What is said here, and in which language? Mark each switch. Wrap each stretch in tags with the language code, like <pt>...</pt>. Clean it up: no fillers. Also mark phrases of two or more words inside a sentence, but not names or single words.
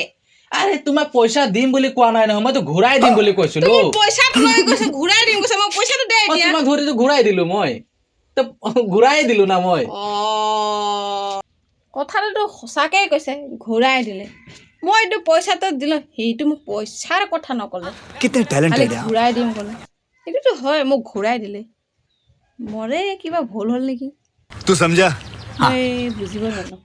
<as>আৰে তোমাক পইচা দিম বুলি কোৱা নাই নহয় মইতো ঘূৰাই দিম বুলি কৈছিলো পইচাটো লৈ গৈছে ঘূৰাই দিম কৈছে মই পইচাটো দে এতিয়া তোমাক ধৰিতো ঘূৰাই দিলো মই তো ঘূৰাই দিলো না মই কথাটো সঁচাকৈ কৈছে ঘূৰাই দিলে মই এইটো পইচাটো দিলো সেইটো মোক পইচাৰ কথা নক'লে</as> <hi>कितने टैलेंटेड है</hi> <as>ঘূৰাই দিম ক'লে এইটোতো হয় মোক ঘূৰাই দিলে মৰে কিবা ভুল হ'ল নেকি</as> <hi>तू समझा</hi> <as>মই বুজিব নোৱাৰো</as>